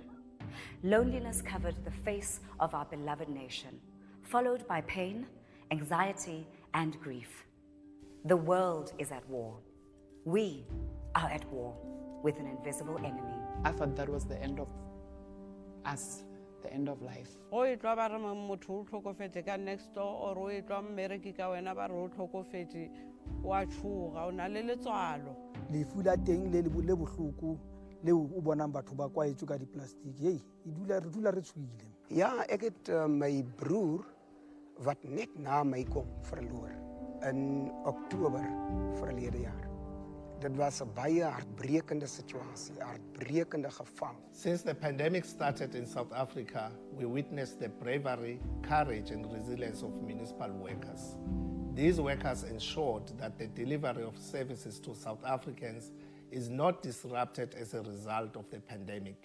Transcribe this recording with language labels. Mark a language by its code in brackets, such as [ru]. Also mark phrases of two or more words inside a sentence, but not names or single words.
[en] Loneliness covered the face of our beloved nation, followed by pain, anxiety, and grief. The world is at war. We are at war with an invisible enemy. I thought that was the end of us, the end of life. Next door [st] or wa tshuga o na le letswalo lefu la teng le bohloko le o bonang batho ba kwaetswe ka diplastic hey re dula re tshuile. [af] Ja, ek het my broer wat net na my kom verloor in Oktober verlede jaar. Dit was 'n baie hartbrekende situasie, hartbrekende geval. [en] Since the pandemic started in South Africa, we witnessed the bravery, courage and resilience of municipal workers. These workers ensured that the delivery of services to South Africans is not disrupted as a result of the pandemic.